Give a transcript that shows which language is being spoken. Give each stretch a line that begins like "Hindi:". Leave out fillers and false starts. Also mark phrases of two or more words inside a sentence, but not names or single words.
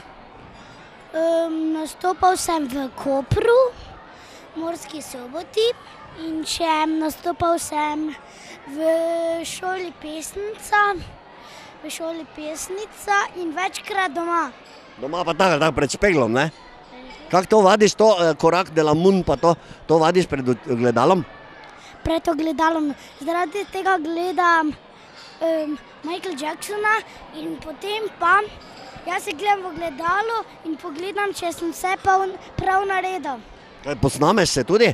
Slovenian: Nastopal sem v Kopru, Murski Soboti in nastopal sem v šoli Pesnica in večkrat doma. Doma pa tako pred špeglom, ne? Kako to vadiš, to korak de la mun, pa to vadiš pred gledalom? Pred ogledalom. Zaradi tega gledam Michael Jacksona in potem pa jaz se gledam v ogledalo in pogledam, če sem vse prav naredil. Kaj, posnameš se tudi?